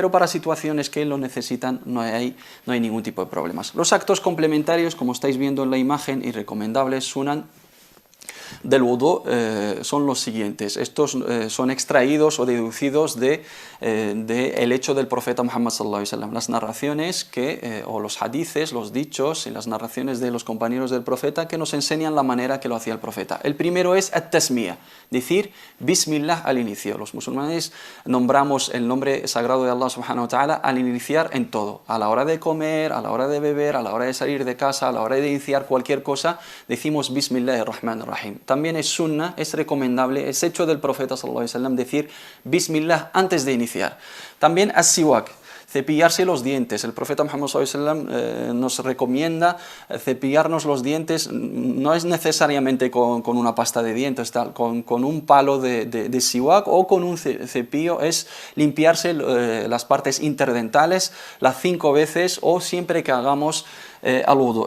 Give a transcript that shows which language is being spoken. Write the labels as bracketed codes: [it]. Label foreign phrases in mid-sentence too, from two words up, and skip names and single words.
[es] Pero para situaciones que lo necesitan no hay ningún tipo de problemas. Los actos complementarios, como estáis viendo en la imagen, y recomendables, sunan, del wudu son los siguientes. Estos son extraídos o deducidos de el hecho del profeta Muhammad [ar] صلى الله عليه وسلم. [es] Las narraciones o los hadices, los dichos y las narraciones de los compañeros del profeta que nos enseñan la manera que lo hacía el profeta. El primero es at-tasmiyah, decir Bismillah al inicio. Los musulmanes nombramos el nombre sagrado de Allah [ar] سبحانه وتعالى [es] al iniciar en todo. A la hora de comer, a la hora de beber, a la hora de salir de casa, a la hora de iniciar cualquier cosa, decimos Bismillahirrahmanirrahim. También es sunnah, es recomendable, es hecho del profeta [ar] صلى الله عليه وسلم [es] decir Bismillah antes de iniciar. También as-siwak, cepillarse los dientes. El profeta Muhammad [ar] صلى الله عليه وسلم [es] nos recomienda cepillarnos los dientes, no es necesariamente con una pasta de dientes, con un palo de siwak o con un cepillo, es limpiarse las partes interdentales las 5 veces o siempre que hagamos al wudu.